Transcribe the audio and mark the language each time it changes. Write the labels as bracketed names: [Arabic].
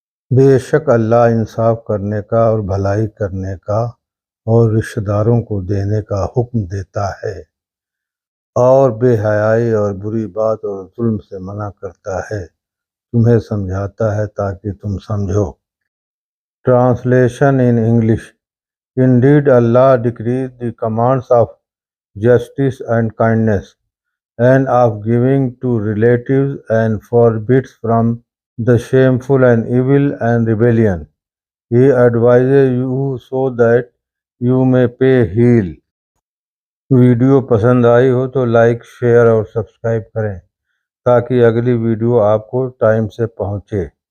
[Urdu] بے شک اللہ انصاف کرنے کا اور بھلائی کرنے کا اور رشتہ داروں کو دینے کا حکم دیتا ہے، اور بے حیائی اور بری بات اور ظلم سے منع کرتا ہے، تمہیں سمجھاتا ہے تاکہ تم سمجھو۔ [English] Translation in English. Indeed, Allah decrees the commands of justice and kindness, and of giving to relatives, and forbids from the shameful and evil and rebellion. He advises you so that you may pay heed. [Urdu] Video پسند آئی ہو تو like, share اور subscribe کریں تاکہ اگلی video آپ کو time سے پہنچے۔